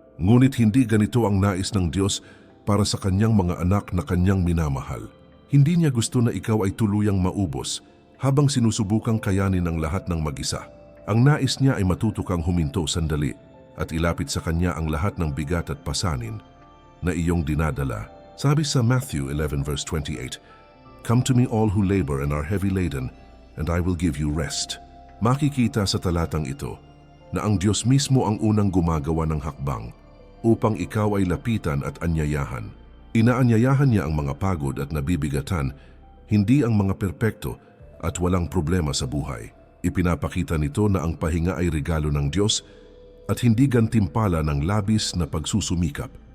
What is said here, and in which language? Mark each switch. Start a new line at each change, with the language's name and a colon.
Filipino: Ngunit hindi ganito ang nais ng Diyos para sa kanyang mga anak na kanyang minamahal. Hindi niya gusto na ikaw ay tuluyang maubos habang sinusubukang kayanin ang lahat ng mag-isa. Ang nais niya ay matuto kang huminto sandali at ilapit sa kanya ang lahat ng bigat at pasanin na iyong dinadala. Sabi sa
English: Matthew 11 verse 28, "Come to me all who labor and are heavy laden, and I will give you rest."
Filipino: Makikita sa talatang ito na ang Diyos mismo ang unang gumagawa ng hakbang upang ikaw ay lapitan at anyayahan. Inaanyayahan niya ang mga pagod at nabibigatan, hindi ang mga perpekto at walang problema sa buhay. Ipinapakita nito na ang pahinga ay regalo ng Diyos at hindi gantimpala ng labis na pagsusumikap.